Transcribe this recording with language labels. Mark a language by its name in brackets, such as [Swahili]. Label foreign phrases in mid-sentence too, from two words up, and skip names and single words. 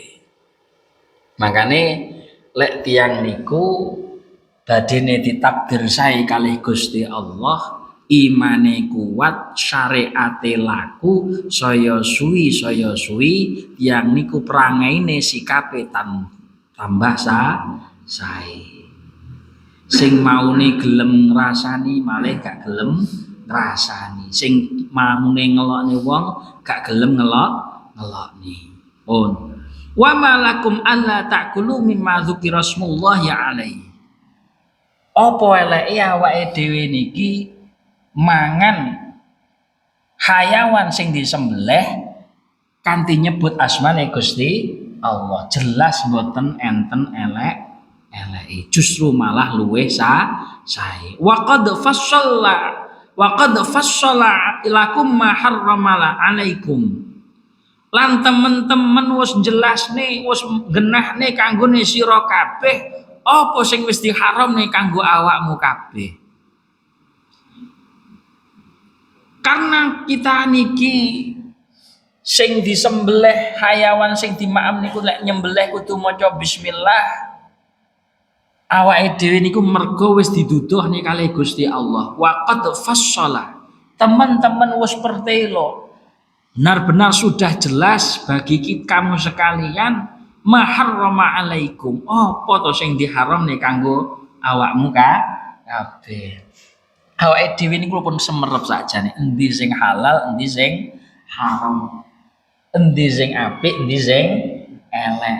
[Javanese] Makane lek tiyang niku badene ditakdir sae kalih Gusti Allah, imane kuat, syariate laku, saya suwi tiyang niku perangaine sikape tambah sae. Sing maune gelem ngrasani malih gak gelem ngrasani. Sing maune ngelokne wong gak gelem ngelokne. Pun. [Arabic] Wa malakum alla ta'kulu mimma dzukira smullahi alaihi. [Javanese] Apa eleke awake dhewe niki mangan hayawan sing disembelih kanthi nyebut asmane Gusti Allah. Jelas mboten enten eleke, justru malah luweh sae. [Arabic] Wa qad fassala ilakum ma harramala alaikum. [Javanese] Lan temen-temen wis jelasne, wis genahne kanggone sira kabeh apa sing wis diharamne kanggo awakmu kabeh. [Indonesian] Karena kita [Javanese] niki sing disembelih hayawan sing dimaam niku lek nyembelih kudu maca bismillah. Awake dhewe niku mergo wis diduduhne kalih Gusti Allah. [Arabic] Wa qad fassala. [Javanese] Teman-teman wis pertelo. [Indonesian] Benar-benar sudah jelas bagi kamu sekalian [Arabic] maharrama alaikum. [Javanese] Apa to sing diharamne kanggo awakmu kabeh. Awake dhewe niku pun semerep sakjane endi sing halal, endi sing haram. Endi sing apik, endi sing elek.